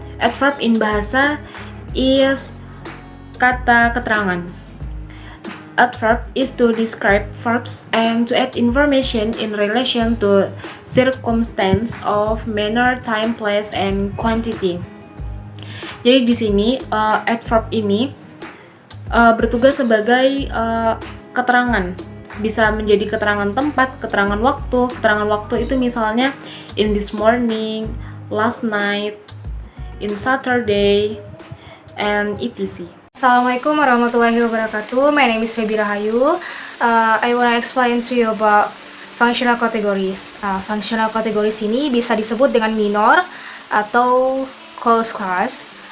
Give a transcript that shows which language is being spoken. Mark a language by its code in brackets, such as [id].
[en] Adverb in bahasa is kata keterangan. Adverb is to describe verbs and to add information in relation to circumstance of manner, time, place, and quantity. [id] Jadi di sini adverb ini bertugas sebagai keterangan. Bisa menjadi keterangan tempat, keterangan waktu. Keterangan waktu itu misalnya [en] in this morning, last night, in Saturday, and etc. [ar] Assalamualaikum warahmatullahi wabarakatuh. [en] My name is Febi Rahayu. I wanna explain to you about functional categories. [id] Functional categories ini bisa disebut dengan minor atau closed class.